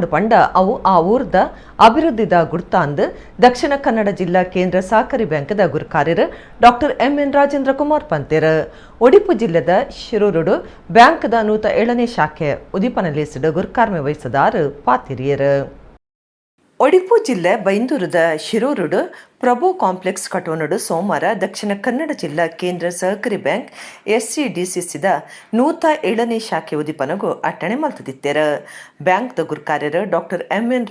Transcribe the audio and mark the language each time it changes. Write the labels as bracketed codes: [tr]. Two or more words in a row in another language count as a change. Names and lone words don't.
[tcy] ಪಂಡ ಅವು ಆ ಊರ್ದ ಅಭಿವೃದ್ಧಿದ ಗುರ್ತಾಂದ್ ದಕ್ಷಿಣ ಕನ್ನಡ ಜಿಲ್ಲಾ ಕೇಂದ್ರ ಸಹಕಾರಿ ಬ್ಯಾಂಕ್ದ ಗುರುಕಾರ್ಯರ್ ಡಾಕ್ಟರ್ ಎಂ.ಎನ್. ರಾಜೇಂದ್ರ ಕುಮಾರ್ ಪಂತೆರ್ ಒಡಿಪು ಜಿಲ್ಲೆದ ಶಿರೂರುಡು ಬ್ಯಾಂಕ್ದ 107ನೇ ಶಾಖೆ ಉದಿಪನಲೇಸಿಡು ಗುರುಕಾರ್ಮೆ ವಹಿಸದಾರ್ ಪಾತಿರಿಯರ್ ಒಡಿಪು ಜಿಲ್ಲೆ ಬೈಂದೂರದ ಶಿರೂರುಡು ಪ್ರಭು ಕಾಂಪ್ಲೆಕ್ಸ್ ಕಟೋನಡು ಸೋಮವಾರ ದಕ್ಷಿಣ ಕನ್ನಡ ಜಿಲ್ಲಾ ಕೇಂದ್ರ ಸಹಕಾರಿ ಬ್ಯಾಂಕ್ SCDCCದ 107ನೇ ಶಾಖೆ ಉದಿಪನಗು ಅಟ್ಟಣೆ ಮಲ್ತದಿತ್ತೆರ್ ಬ್ಯಾಂಕ್ದ ಗುರುಕಾರ್ಯರ್ ಡಾಕ್ಟರ್ ಎಂ.ಎನ್.